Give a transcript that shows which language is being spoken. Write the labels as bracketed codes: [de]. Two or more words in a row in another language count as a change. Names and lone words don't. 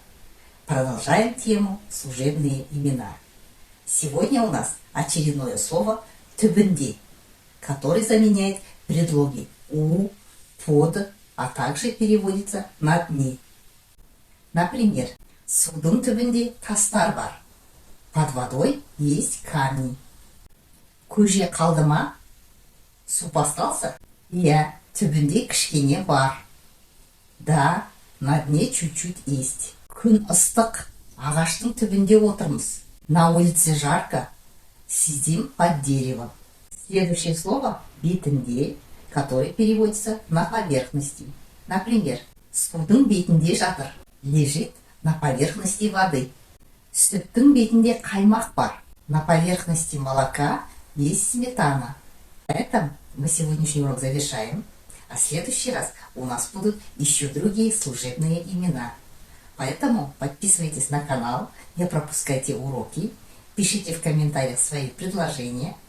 [ru] Продолжаем тему служебные имена. Сегодня у нас очередное слово «түбінде», который заменяет предлоги «у», «под», а также переводится «на дне». Например, [kk] судың түбінде тастар бар. [ru] Под водой есть камни. [kk] Көже қалды ма? [ru] Суп остался? Я. [kk] Түбінде кішкене бар. [ru] Да, на дне чуть-чуть есть. [kk] Күн ыстық, ағаштың түбінде отырмыз. [ru] На улице жарко, сидим под деревом. Следующее слово бетінде, которое переводится на поверхности. Например, [kk] судың бетінде жатыр, [ru] лежит на поверхности воды. [kk] Сүттің бетінде қаймақ бар. [ru] На поверхности молока есть сметана. На этом мы сегодняшний урок завершаем. А в следующий раз у нас будут еще другие служебные имена. Поэтому подписывайтесь на канал, не пропускайте уроки, пишите в комментариях свои предложения.